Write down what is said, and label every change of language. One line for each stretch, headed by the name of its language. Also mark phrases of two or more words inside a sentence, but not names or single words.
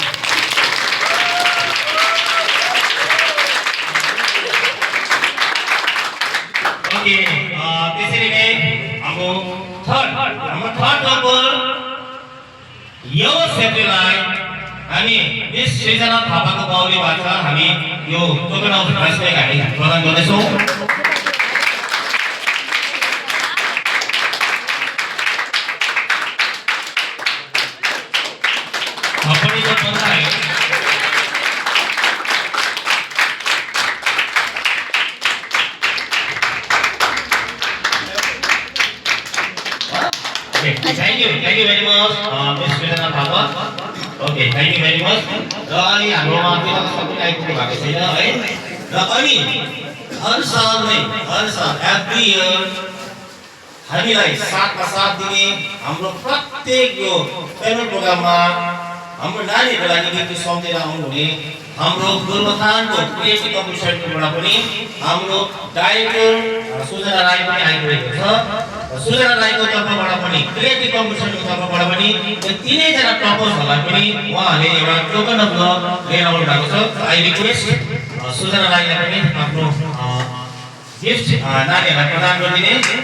Nepali: ओके त्यसरी नै हाम्रो थर्ड नम्बर यो क्षेत्रलाई हामी मिस सृजना थापाको बाहुलीबाट हामी यो
English: token of respect
Nepali: हामी प्रदान गर्दैछौँ. तपाईँको मजा आयो.
English: Thank you very much, Miss Sridhar Thapa. Okay, thank you very much.
Nepali: र अनि हाम्रोमा त्यो सबै आइपुग्नु भएको छैन है. र अनि हर साल
English: every year
Nepali: हामीलाई साथमा साथ दिने हाम्रो प्रत्येक यो
English: farewell programमा
Nepali: हाम्रो नानीहरूको लागि गीत सम्झेर आउनुहुने हाम्रो गोरुबथानको क्रिएटिभ कम्पिटिसनबाट पनि हाम्रो डाइरेक्टर सुजना राई पनि आइरहेको छ. सुजना राईको तर्फबाट पनि क्रिएटिभ कम्पिटिसनको तर्फबाट पनि यो तीनैजना टपर्सहरूलाई पनि उहाँहरूले एउटा
English: token of love
Nepali: लिएर आउनु भएको छ.
English: I request
Nepali: सुजना राईलाई पनि आफ्नो गिफ्ट नानीहरूलाई प्रदान गरिदिने.